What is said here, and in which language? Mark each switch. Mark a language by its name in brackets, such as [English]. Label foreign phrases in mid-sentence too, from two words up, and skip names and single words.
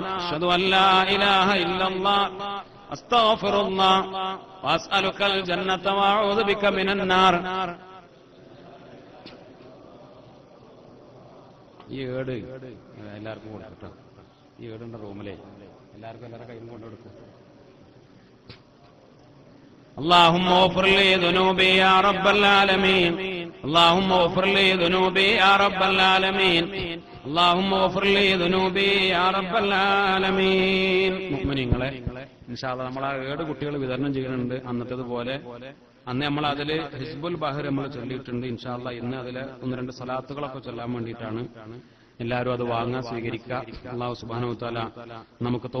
[Arabic] أشهد أن لا إله إلا الله أستغفر الله وأسألك الجنة وأعوذ بك من النار. [Malayalam] ഈ ഏട് എല്ലാവർക്കും കൊടുക്കട്ടോ. ഈ ഏടിന്റെ റൂമിലെ എല്ലാവർക്കും കയ്യിൽ കൊണ്ടുകൊടുക്കും. [Arabic] اللهم اغفر لي ذنوبي يا رب العالمين. اللهم اغفر لي ذنوبي يا رب العالمين. اللهم اغفر لي ذنوبي يا رب العالمين. [Malayalam] മുഅ്മിനീങ്ങളെ, [Arabic] إن شاء الله [Malayalam] നമ്മൾ ആ 7 കുട്ടികൾ വിതരണം ചെയ്യുന്നുണ്ട്. അന്നത്തേതുപോലെ അന്ന് നമ്മൾ അതിൽ ഹിസ്ബുൽ ബഹർ നമ്മൾ ചൊല്ലിയിട്ടുണ്ട്. [Arabic] إن شاء الله [Malayalam] ഇന്ന് അതിൽ 1-2 സ്വലാത്തുകളൊക്കെ ചൊല്ലാൻ വേണ്ടിയിട്ടാണ്. എല്ലാവരും അത് വാങ്ങാൻ സ്വീകരിക്കുക. [Arabic] الله سبحانه وتعالى [Malayalam] നമുക്ക്